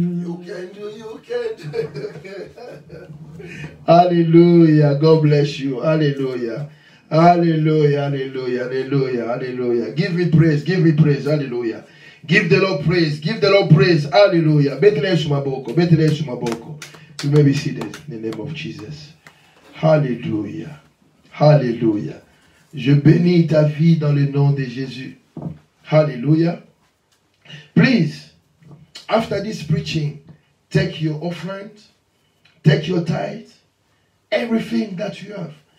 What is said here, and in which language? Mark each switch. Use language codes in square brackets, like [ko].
[en] You can do, you can do. Hallelujah. God bless you. Hallelujah. Hallelujah. Hallelujah. Hallelujah. Hallelujah. Give me praise. Give me praise. Hallelujah. Give the Lord praise. Give the Lord praise. Hallelujah. You may be seated in the name of Jesus. Hallelujah. Hallelujah. [fr] Je bénis ta vie dans le nom de Jésus. [en] Hallelujah. Please, after this preaching, take your offering, take your tithe, everything that you have.